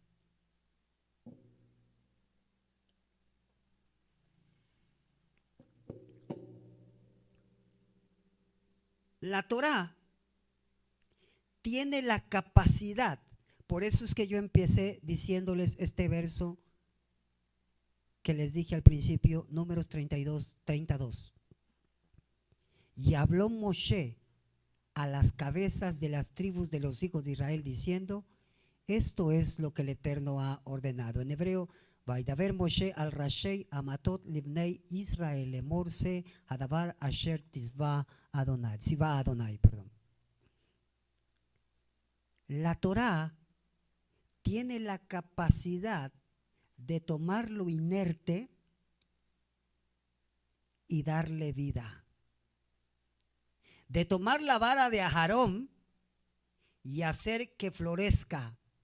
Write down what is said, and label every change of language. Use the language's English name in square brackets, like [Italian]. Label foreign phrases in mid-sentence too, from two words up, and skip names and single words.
[Spanish] La Torah tiene la capacidad, por eso es que yo empecé diciéndoles este verso que les dije al principio, Números 32. Y habló Moshe a las cabezas de las tribus de los hijos de Israel diciendo, esto es lo que el Eterno ha ordenado. En hebreo, [Hebrew] וידבר משה אל ראשי המטות לבני ישראל לאמר הדבר אשר צוה אדני. צוה אדני, [Spanish] perdón. La Torah tiene la capacidad de tomar lo inerte y darle vida. De tomar la vara de Aharón y hacer que florezca.